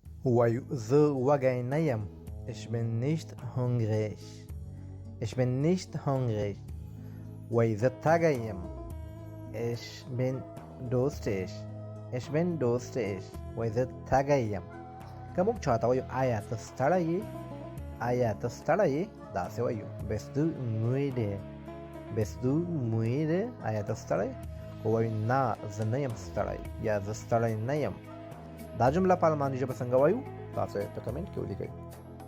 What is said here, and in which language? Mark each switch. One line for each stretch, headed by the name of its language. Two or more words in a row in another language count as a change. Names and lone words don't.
Pashto: وایو زه وږی نه یم.
German: Ich bin nicht hungrig. Ich bin nicht hungrig.
Pashto: وای زه تږی یم.
German: Ich bin durstig. Ich bin durstig.
Pashto: وای زه تږی یم. که موږ چاته وایو آیا ته ستړی یې، آیا ته ستړی یې، داسې وایو
German: bist du müde. bist du müde.
Pashto: آیا ته ستړی؟ خو وایو نه زه نه یم ستړی یا زه ستړی نه یم. دا جمله په الماني ژبه څنګه وایو؟ تاسو یې په کمنټ کې ولیکئ.